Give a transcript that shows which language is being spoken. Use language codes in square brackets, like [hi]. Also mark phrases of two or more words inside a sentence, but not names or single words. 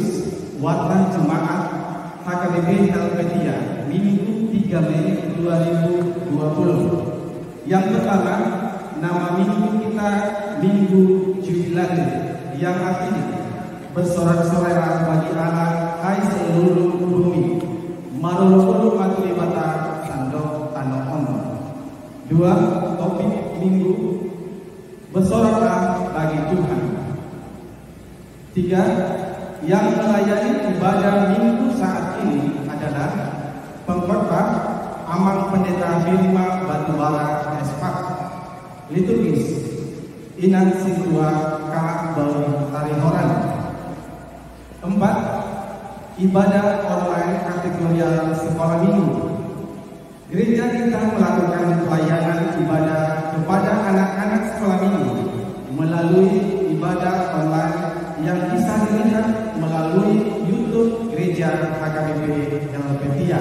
[id] Warta Jemaat HKBP Helvetia, Minggu 3 Mei 2020. Yang pertama, nama minggu kita Minggu Jubilate, yang artinya bersorak-sorai bagi Allah, hai seluruh bumi, [bbc] marulu matulibata sandok tanah ono. [id] Dua, topik minggu, bersoraklah bagi Tuhan. Tiga, yang melayani ibadah minggu saat ini adalah pengkhotbah Amang Pendeta Firma Batubara Espak, liturgis Inan Situa K. Bauri Tarihoran. Empat, ibadah online kategorial sekolah minggu. Gereja kita melakukan pelayanan ibadah kepada anak-anak sekolah minggu melalui ibadah online yang bisa dilihat melalui YouTube Gereja HKBP Helvetia.